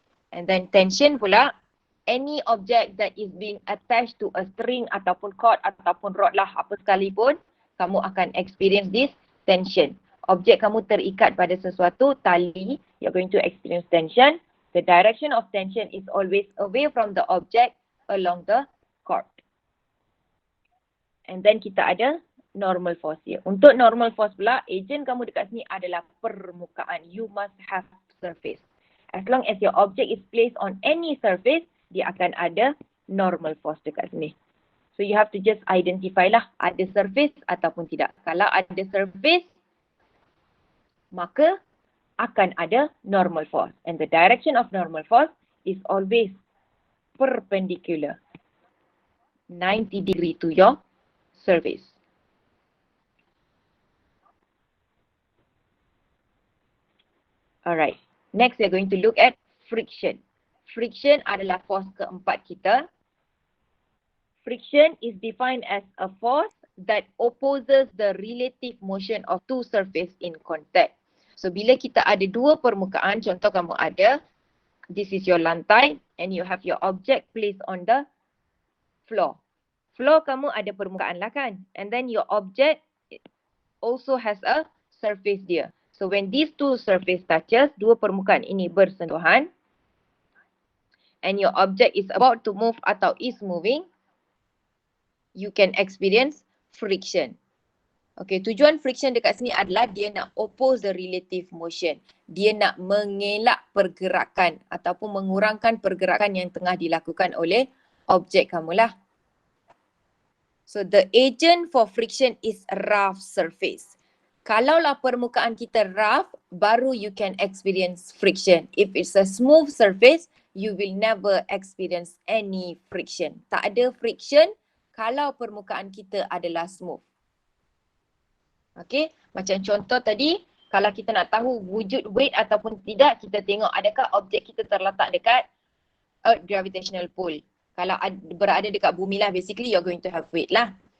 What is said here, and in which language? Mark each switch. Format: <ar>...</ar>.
<en>And then tension pula, any object that is being attached to a string ataupun cord ataupun rod lah</en> <ms>apa sekalipun, kamu akan</ms> <en>experience this tension.</en> <ms>Objek kamu terikat pada sesuatu, tali,</ms> <en>you're going to experience tension. The direction of tension is always away from the object along the cord. And then</en> <ms>kita ada</ms> <en>normal force here.</en> <ms>Untuk normal force pula, agent kamu dekat sini adalah permukaan.</ms> <en>You must have surface. As long as your object is placed on any surface,</en> <ms>dia akan ada</ms> <en>normal force dekat sini. So you have to just identify lah</en> <ms>ada surface ataupun tidak. Kalau ada surface, maka akan ada normal force.</ms> <en>And the direction of normal force is always perpendicular. 90 degree to your surface. Alright. Next we are going to look at friction.</en> <ms>Friction adalah force keempat kita.</ms> <en>Friction is defined as a force that opposes the relative motion of two surfaces in contact. So</en> <ms>bila kita ada dua permukaan, contoh kamu ada,</ms> <en>this is your lantai and you have your object placed on the floor.</en> <ms>Floor kamu ada permukaan lah kan?</ms> <en>And then your object also has a surface dia. So when these two surface touches,</en> <ms>dua permukaan ini bersentuhan</ms> <en>and your object is about to move atau is moving, you can experience friction.</en> <ms>Okay, tujuan friction dekat sini adalah dia nak</ms> <en>oppose the relative motion.</en> <ms>Dia nak mengelak pergerakan ataupun mengurangkan pergerakan yang tengah dilakukan oleh objek kamulah.</ms> <en>So the agent for friction is rough surface.</en> <ms>Kalaulah permukaan kita rough, baru</ms> <en>you can experience friction. If it's a smooth surface, you will never experience any friction.</en> <ms>Tak ada friction kalau permukaan kita adalah smooth. Okay, macam contoh tadi, kalau kita nak tahu wujud weight ataupun tidak, kita tengok adakah objek kita terletak dekat Earth gravitational pull. Kalau berada dekat bumi lah, basically</ms> <en>you're going to have weight</en> <ms>lah.</ms>